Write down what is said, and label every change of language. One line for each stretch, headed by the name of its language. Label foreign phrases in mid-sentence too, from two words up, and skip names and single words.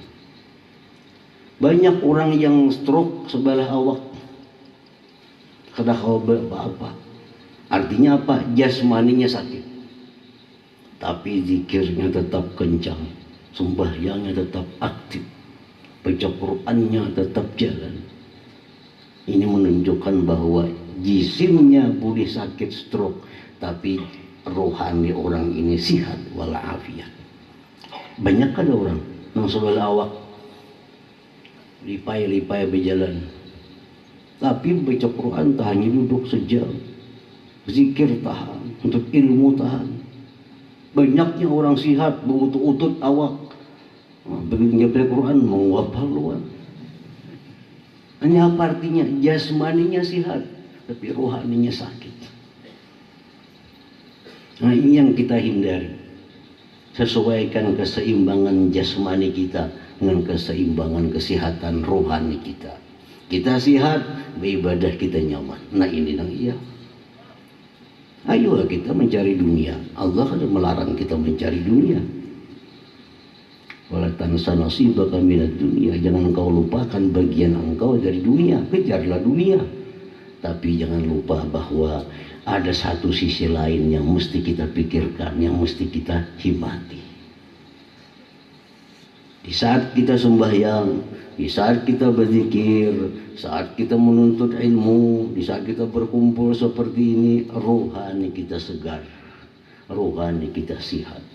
Indonesian: Banyak orang yang stroke sebelah awak, kada kau apa. Artinya apa? Jasmaninya sakit, tapi zikirnya tetap kencang, sembahyangnya tetap aktif, baca Qur'annya tetap jalan. Ini menunjukkan bahwa jisimnya boleh sakit stroke, tapi rohani orang ini sihat walafiat. Banyak ada orang yang sebelah awak lipai-lipai berjalan, tapi baca Quran tahan duduk sejam, zikir tahan, untuk ilmu tahan. Banyaknya orang sihat berutut-utut awak, begitu baca Quran mau hafal luar. Hanya apa artinya? Jasmaninya sihat, tapi rohaninya sakit. Nah, ini yang kita hindari. Sesuaikan keseimbangan jasmani kita dengan keseimbangan kesehatan rohani kita. Kita sehat, beribadah kita nyaman. Nah, ini yang iya. Ayo kita mencari dunia. Allah ada melarang kita mencari dunia.
Arabic: ولا تنس نصيبك من الدنيا.
Indonesian: Jangan engkau lupakan bagian engkau dari dunia. Kejarlah dunia. Tapi jangan lupa bahwa ada satu sisi lain yang mesti kita pikirkan, yang mesti kita himati. Di saat kita sembahyang, di saat kita berzikir, saat kita menuntut ilmu, di saat kita berkumpul seperti ini, rohani kita segar, rohani kita sehat.